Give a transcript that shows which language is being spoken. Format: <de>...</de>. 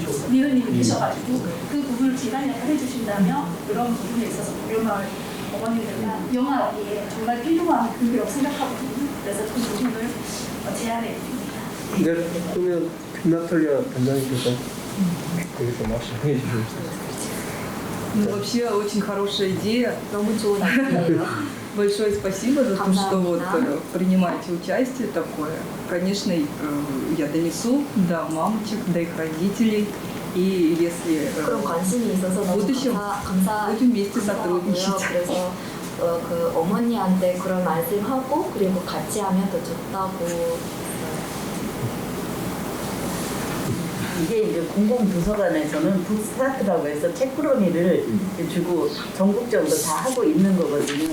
<ko>리더님이 계셔가지고 그 부분을 기관 역할을 해주신다면 그런 부분에 있어서 고려마을 어머님들과 영아기에 정말 필요한 교육이라고 생각하거든요. 그래서 그 부분을 제안해 드립니다. 네, 그러면 김나탈리아 단장님께서 여기서 말씀해 주시죠.</ko> <ru>Ну, вообще, очень хорошая идея.</ru> <ko>너무 좋은 아이디어예요.</ko> <ru>Большое спасибо за то, что вот принимаете участие такое. Конечно, я донесу до мамочек, до их родителей. И если</ru> <ko>그런 관심이 있어서</ko> <ru>в</ru> <ko>너무</ko> <ru>будущем будем вместе сотрудничать.</ru> <ko>그래서 그 어머니한테 그런 말씀하고 그리고 같이 하면 더 좋다고. 이게 이제 공공도서관에서는 북스타트라고 해서 책꾸러미를 주고 전국적으로 다 하고 있는 거거든요.</ko>